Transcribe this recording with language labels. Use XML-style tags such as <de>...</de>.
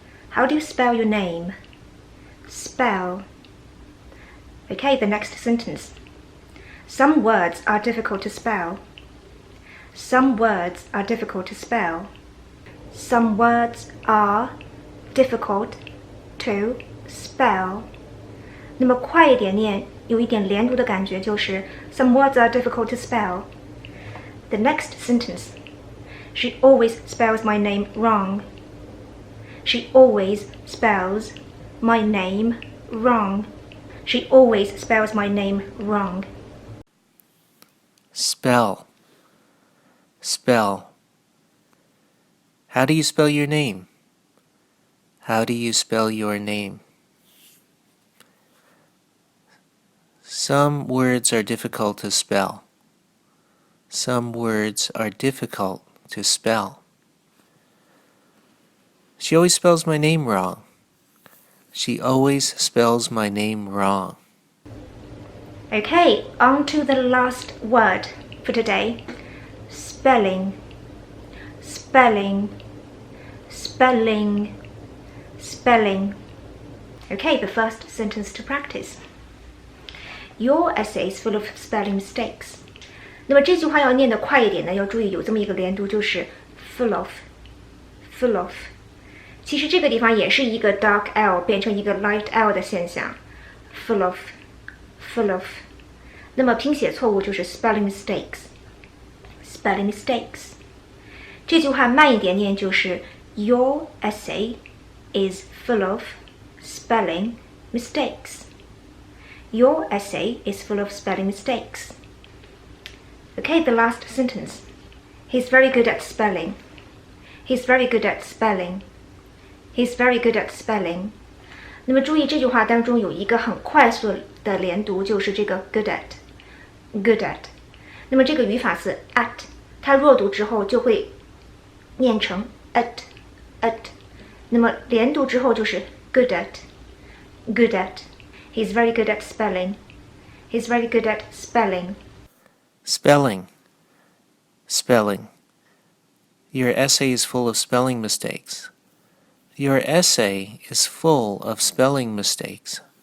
<en>How do you spell your name? Spell. Okay, the next sentence. Some words are difficult to spell. Some words are difficult to spell. Some words are difficult to spell.</en> <zh>那么快一点念，有一点连读的感觉，就是</zh> <en>Some words are difficult to spell. The next sentence. She always spells my name wrong. She always spells my name wrong. She always spells my name wrong. Spell. How do you spell your name? How do you spell your name? Some words are difficult to spell. Some words are difficult to spell. She always spells my name wrong. She always spells my name wrong. Okay, on to the last word for today. Spelling. Spelling. Spelling. Spelling. Okay, the first sentence to practice. Your essay is full of spelling mistakes.</en> <zh>那么这句话要念得快一点呢，要注意有这么一个连读，就是</zh> <en>full of. Full of.</en> <zh>其实这个地方也是一个 dark L 变成一个 light L 的现象</zh> <en>full of. Full of.</en> <zh>那么拼写错误就是</zh> <en>spelling mistakes. Spelling mistakes.</en> <zh>这句话慢一点念就是</zh> <en>Your essay is full of spelling mistakes. Your essay is full of spelling mistakes. Okay, the last sentence. He's very good at spelling. He's very good at spelling. He's very good at spelling.</en> <zh>那么注意这句话当中有一个很快速的连读，就是这个</zh> <en>good at. Good at.</en> <zh>那么这个语法是 at， 它弱读之后就会念成 at，那么连读之后就是</zh> <en>good at，good at。 He's very good at spelling. He's very good at spelling. Spelling. Spelling. Your essay is full of spelling mistakes. Your essay is full of spelling mistakes.</en>